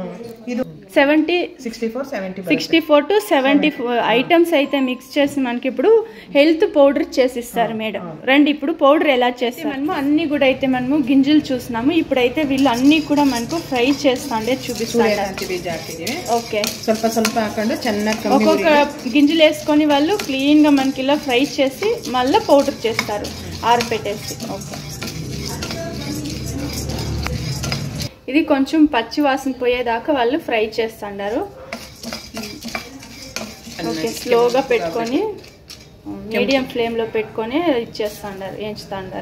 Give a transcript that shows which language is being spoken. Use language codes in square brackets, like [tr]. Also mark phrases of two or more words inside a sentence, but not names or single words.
[te] 64 to 74 ఐటమ్స్ అయితే మిక్స్ చేసి మనకి ఇప్పుడు [en] health powder [te] చేసిస్తారు మేడం. రండి ఇప్పుడు పౌడర్ ఎలా చేస్తే మనము అన్ని కూడా అయితే మనము గింజలు చూస్తున్నాము. ఇప్పుడైతే వీళ్ళు అన్ని కూడా మనకు ఫ్రై చేస్తాండే చూపిస్తారు. ఓకే, [kn] ಸ್ವಲ್ಪ ಹಾಕೊಂಡು ಚೆನ್ನಾಗಿ [te] ఒక్కొక్క గింజలు వేసుకొని వాళ్ళు క్లీన్ గా మనకి ఇలా ఫ్రై చేసి మళ్ళీ పౌడర్ చేస్తారు ఆరపెట్టేసి. ఓకే, ఇది కొంచెం పచ్చి వాసన పోయేదాకా వాళ్ళు ఫ్రై చేస్తుంటారు. ఓకే, స్లోగా పెట్టుకొని [en] medium flameలో [te] పెట్టుకొని ఇచ్చేస్తుంటారు, వేయించుతుంటారు.